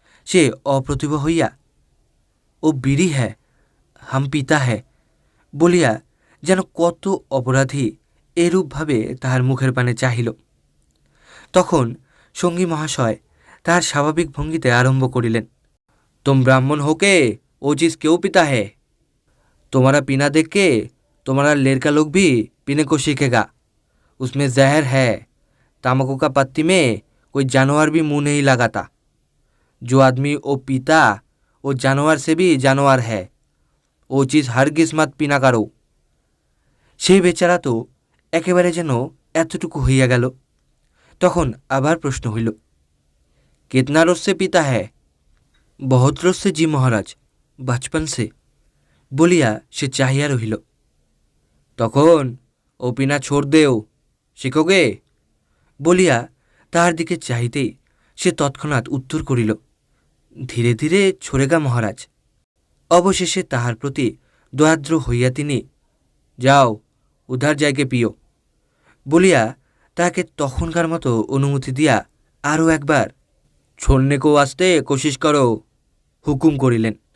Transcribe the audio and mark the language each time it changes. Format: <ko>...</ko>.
<bn>সে অপ্রতিভ হইয়া,</bn> <hi>ও বিড়ি হ্যায়, হাম পিতা হ্যায়</hi> <bn>বলিয়া যেন কত অপরাধী এরূপভাবে তাহার মুখের পানে চাহিল। তখন সঙ্গী মহাশয় তাহার স্বাভাবিক ভঙ্গিতে আরম্ভ করিলেন,</bn> <hi>तुम ब्राह्मण होके वो चीज़ क्यों पीता है? तुम्हारा पीना देख के तुम्हारा लड़का लोग भी पीने को सीखेगा। उसमें जहर है। तम्बाकू का पत्ती में कोई जानवर भी मुंह नहीं लगाता। जो आदमी वो पीता वो जानवर से भी जानवर है। वो चीज़ हरगिज मत पीना करो।</hi> <bn>সেই বেচারা তো একেবারে যেন এতটুকু হইয়া গেল। তখন আবার প্রশ্ন হইল,</bn> <hi>कितना रोज से पीता है? बहुत रोज से जी महाराज, बचपन से</hi> <bn>বলিয়া সে চাহিয়া রহিল। তখন</bn> <hi>ও পিনা ছোড় দেও, শিখোগে</hi> <bn>বলিয়া তাহার দিকে চাহিতেই সে তৎক্ষণাৎ উত্তর করিল,</bn> <hi>ধীরে ধীরে ছোড়েগা মহারাজ।</hi> <bn>অবশেষে তাহার প্রতি দয়াদ্র হইয়া তিনি,</bn> <hi>যাও উধার জায়গে পিও</hi> <bn>বলিয়া তাহাকে তখনকার মতো অনুমতি দিয়া আরও একবার</bn> <hi>छोड़ने को वास्ते कोशिश करो</hi> <bn>হুকুম করিলেন।</bn>